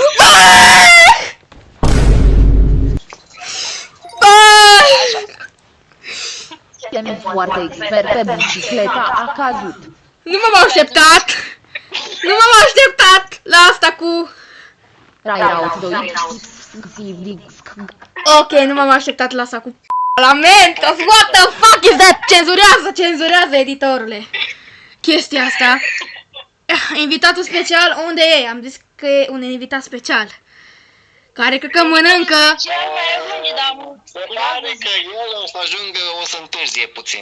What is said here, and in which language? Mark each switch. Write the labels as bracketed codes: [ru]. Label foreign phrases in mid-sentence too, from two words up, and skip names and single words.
[ro] Ești foarte expert pe bicicleta, a cazut. Nu m-am așteptat. Nu m-am așteptat la asta cu... Ok, nu m-am așteptat la asta cu... [en] La Mentos, what the fuck is that? [ro] Cenzurează, editorule. Chestia asta. Invitatul special, unde e? Am zis că e un invitat special. Care cred că mănâncă... Cel mai ajunge, dar Se pare că el o să ajungă, o să întârzie puțin.